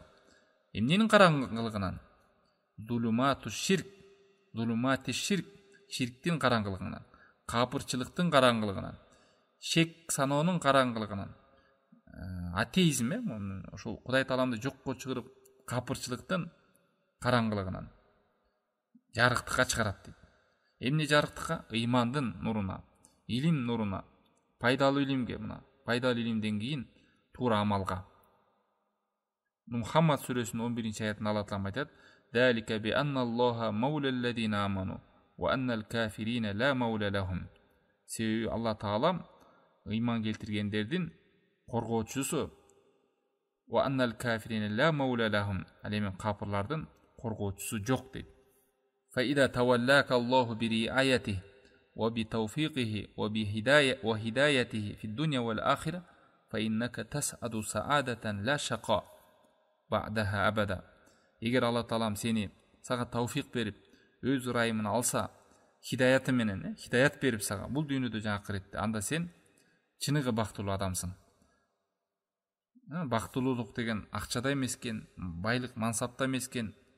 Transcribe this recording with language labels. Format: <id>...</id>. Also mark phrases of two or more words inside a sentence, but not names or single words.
<ky>Эмненин караңгылыгынан?</ky> <ar>ظلمات الشرك,</ar> <ky>ширктин караңгылыгынан, капырчылыктын караңгылыгынан, шек саноонун караңгылыгынан, атеизм, ошол Кудай Тааламды жокко чыгарып капырчылыктын караңгылыгынан жарыктыкка чыгарат дейт. Эмне жарыктыкка? Ыймандын нуруна, илим нуруна, пайдалуу илимге, пайдалуу илимден кийин туура амалга. Мухаммад сүрөсүнүн 11-аятында Алла Таалам айтат:</ky> <ar>"ذلك بأن الله مولى الذين آمنوا و أن الكافرين لا مولى لهم."</ar> <ky>Себеби Алла Таалам ыйман келтиргендердин коргоочусу.</ky> <ar>و أن الكافرين لا مولى لهم.</ar> <ky>Ал эми капырлардын коргоочусу жок дейт.</ky> <ar>فإذا تولاك الله برعايته و بتوفيقه و بهدايته في الدنيا و الآخرة فإنك تسعد سعادة لا شقاء بعدها أبدا.</ar> <ky>Эгер Алла Таалам сени сага тавфиқ берип, өз ырайымын алса, хидаяты менен, хидаят берип сага бул дүйнөдө жана акыретте, анда сен чыныгы бактылуу адамсың. Бактылуулук деген акчада эмес экен, байлык мансапта эмес экен.</ky>